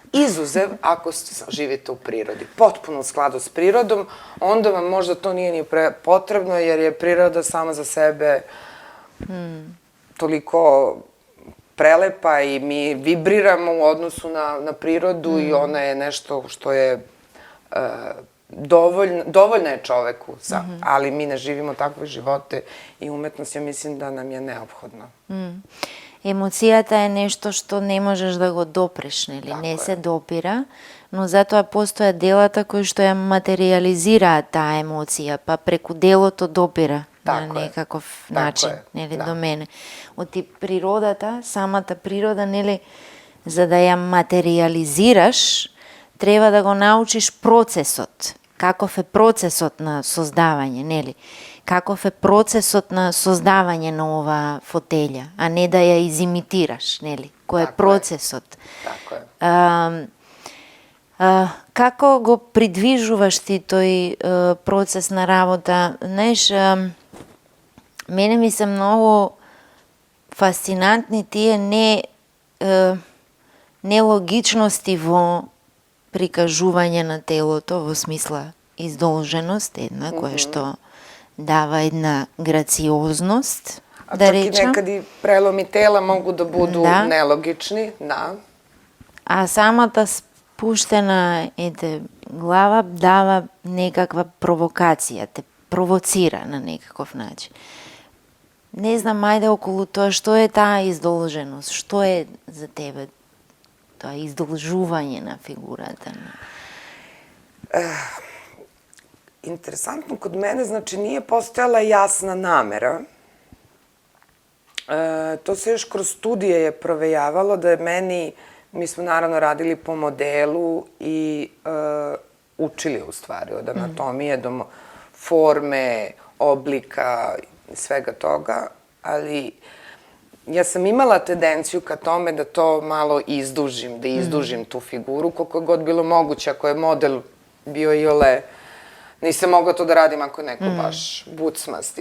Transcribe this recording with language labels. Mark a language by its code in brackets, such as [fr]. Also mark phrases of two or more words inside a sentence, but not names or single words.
[sr] Izuzev ako živite u prirodi, potpuno u skladu s prirodom, onda vam možda to nije ni potrebno, jer je priroda sama za sebe toliko prelepa i mi vibriramo u odnosu na prirodu i ona je nešto što je dovoljna je čoveku, ali mi ne živimo takve živote i umetnost, ja mislim da nam je neophodna. [mk] емоцијата е нешто што не можеш да го допреш, нели? Така Не е. се допира, но затоа постојат делата кои што ја материјализираат таа емоција, па преку делото допира на Така е. некаков Така начин, е, нели, да. до мене. Оти природата, самата природа, нели, за да ја материјализираш, треба да го научиш процесот. Каков е процесот на создавање, нели? Каков е процесот на создавање на оваа фотелја, а не да ја изимитираш, нели? Кој е Така е. процесот? [sr] Tako je. [mk] Како го придвижуваш ти тој процес на работа? Знаеш, мене ми се многу фасцинантни тие нелогичности во прикажување на телото, во смисла издолженост, една која што дава една грациозност, [sr] A [mk] да [sr] čak i [mk] речам. [sr] nekad i prelomi tela mogu da budu Da. nelogični, da. [mk] А самата спуштена глава дава некаква провокација, те провоцира на некаков начин. Не знам, ајде околу тоа, што е таа издолженост, што е за тебе тоа издолжување на фигурата? [sr] Interesantno kod mene, znači nije postojala jasna namera. To se još kroz studije je provejavalo da je meni, mi smo naravno radili po modelu i učili u stvari od anatomije do forme, oblika i svega toga, ali ja sam imala tendenciju ka tome da to malo izdužim, da izdužim tu figuru, koliko je god bilo moguće, ako je model bio iole, nisam mogla to da radim ako je neko baš bucmasti.